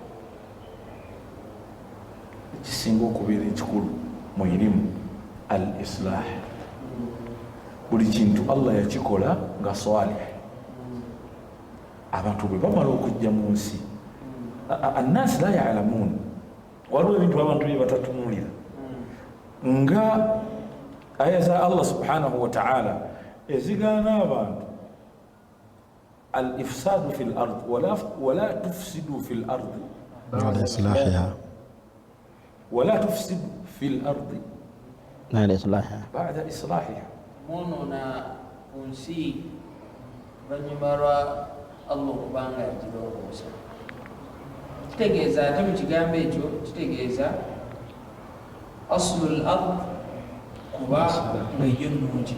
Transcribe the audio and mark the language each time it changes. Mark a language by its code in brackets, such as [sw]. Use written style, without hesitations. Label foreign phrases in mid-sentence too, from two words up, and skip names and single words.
[lg] ekisinga okubeera ekikulu mu irimu [ar] الإصلاح [lg] buli kintu Allah yakikola nga salih abantu bwe bamala okujja mu nsi [ar] الناس لا يعلمون [lg] waliwo ebintu abantu bye batatunuulira nga aya za Allah [ar] سبحانه وتعالى [lg] ezigaana abantu [ar] الإفساد في الأرض ولا تفسدوا في الأرض بعد إصلاحها ولا تفسد في الأرض بعد إصلاحها [lg] mwonoona ku nsi oluvannyuma lwa Allah okubanga yagirongoosa. Kitegeeza ate mu kigambo ekyo kitegeeza [ar] أصل الأرض [lg] kuba ng'eyo nnungi.